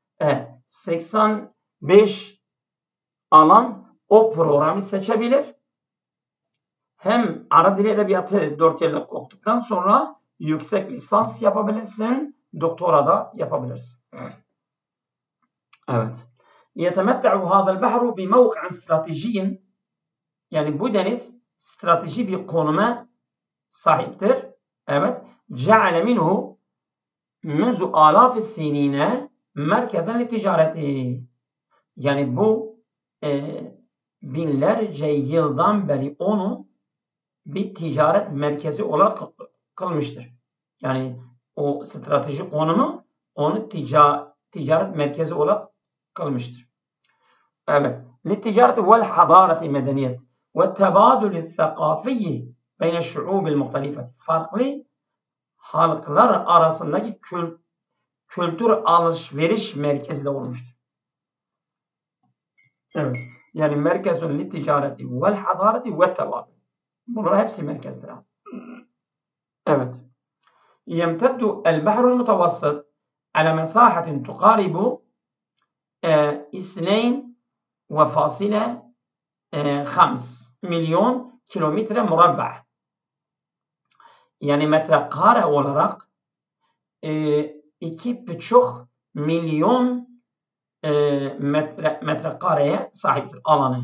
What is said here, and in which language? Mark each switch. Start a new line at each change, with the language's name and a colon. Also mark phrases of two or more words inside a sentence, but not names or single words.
Turkish: 85 alan o programı seçebilir. Hem Arap Dili Edebiyatı 4 yıllık okuduktan sonra yüksek lisans yapabilirsin, doktora da yapabilirsin. Evet.
Arabic: يتمتع هذا البحر بموقع استراتيجي
Turkish: yani bu deniz strateji bir konuma sahiptir. Evet.
Arabic: جعل منه منذ آلاف السنين مركزا للتجارة.
Turkish: Yani bu binlerce yıldan beri onu bir ticaret merkezi olarak kılmıştır. Yani o strateji konumu onu ticaret merkezi olarak kılmıştır. Evet.
Arabic: للتجارة والحضارة medeniyet والتبادل الثقافي بين الشعوب المختلفة.
Turkish: Farklı halklar arasındaki kültür alışveriş merkezi de olmuştur. Evet.
Arabic: Yani مركز للتجارة والحضارة والتبادل.
Turkish: Bunlar hepsi merkezdir. Evet.
Arabic: يمتد البحر المتوسط على مساحة تقارب 2.5
Turkish: milyon kilometre murabba. Yani metrekare olarak 2,5 milyon metrekareye sahiptir alanı.